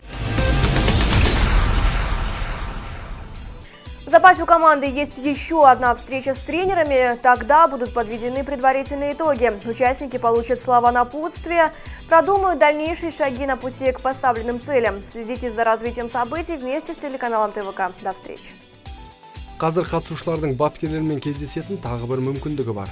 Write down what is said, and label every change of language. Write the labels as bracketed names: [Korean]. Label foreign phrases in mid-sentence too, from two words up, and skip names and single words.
[Russian] В запасе у команды есть еще одна встреча с тренерами. Тогда будут подведены предварительные итоги. Участники получат слова напутствия, продумают дальнейшие шаги на пути к поставленным целям. Следите за развитием событий вместе с телеканалом ТВК. До встречи. [Kazakh] Қазір қатысушылардың бапкерлермен кездесетін тағы бір мүмкіндігі бар.